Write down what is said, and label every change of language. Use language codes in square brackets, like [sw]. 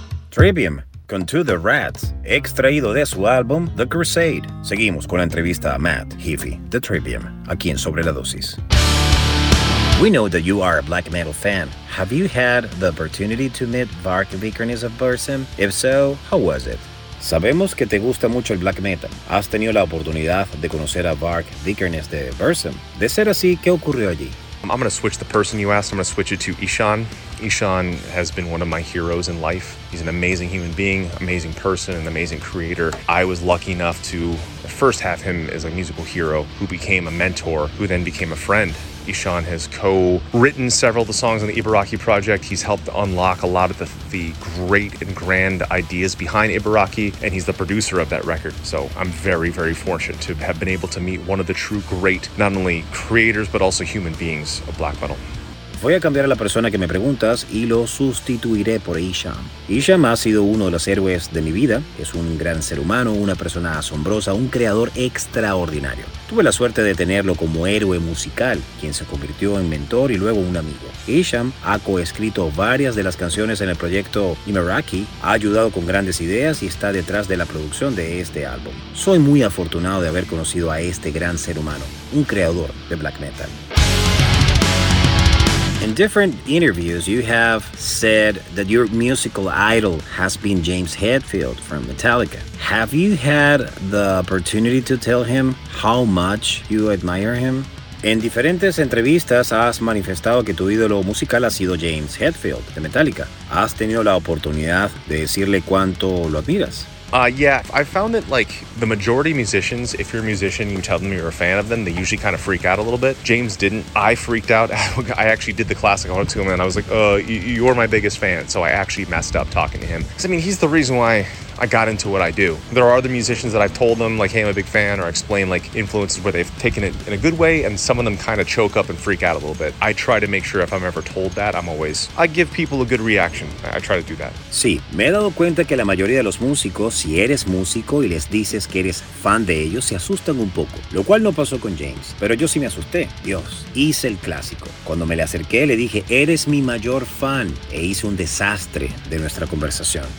[es] Trivium, con To The Rats, extraído de su álbum The Crusade. Seguimos con la entrevista a Matt Heafy de Trivium, aquí en Sobre la Dosis. [en] We know that you are a black metal fan. Have you had the opportunity to meet Varg Vikernes of Burzum? If so, how was it? [es] Sabemos que te gusta mucho el black metal. ¿Has tenido la oportunidad de conocer a Varg Vikernes de Burzum? De ser así, ¿qué ocurrió allí? [en] I'm going to switch the person you asked. I'm going to switch it to Ishan. Ishan has been one of my heroes in life. He's an amazing human being, amazing person, an amazing creator. I was lucky enough to first have him as a musical hero who became a mentor, who then became a friend. Ishan has co-written several of the songs on the Ibaraki project. He's helped unlock a lot of the great and grand ideas behind Ibaraki, and he's the producer of that record. So I'm very, very fortunate to have been able to meet one of the true great, not only creators, but also human beings of black metal. [es] Voy a cambiar a la persona que me preguntas y lo sustituiré por Ishan. Ishan ha sido uno de los héroes de mi vida. Es un gran ser humano, una persona asombrosa, un creador extraordinario. Tuve la suerte de tenerlo como héroe musical, quien se convirtió en mentor y luego un amigo. Ishan ha coescrito varias de las canciones en el proyecto Ibaraki, ha ayudado con grandes ideas y está detrás de la producción de este álbum. Soy muy afortunado de haber conocido a este gran ser humano, un creador de black metal. [en] In different interviews, you have said that your musical idol has been James Hetfield from Metallica. Have you had the opportunity to tell him how much you admire him? [es] En diferentes entrevistas has manifestado que tu ídolo musical ha sido James Hetfield de Metallica. ¿Has tenido la oportunidad de decirle cuánto lo admiras? [en] Yeah, I found that like the majority of musicians, if you're a musician, you tell them you're a fan of them, they usually kind of freak out a little bit. James didn't. I freaked out. I actually did the classic. I went to him and I was like, you're my biggest fan. So I actually messed up talking to him. Because I mean, he's the reason why I got into what I do. There are other musicians that I've told them, like, hey, I'm a big fan, or explain like influences where they've taken it in a good way, and some of them kind of choke up and freak out a little bit. I try to make sure if I'm ever told that, I give people a good reaction. I try to do that. [es] Sí, me he dado cuenta que la mayoría de los músicos, si eres músico y les dices que eres fan de ellos, se asustan un poco, lo cual no pasó con James, pero yo sí me asusté. Dios, hice el clásico. Cuando me le acerqué, le dije, eres mi mayor fan, e hice un desastre de nuestra conversación.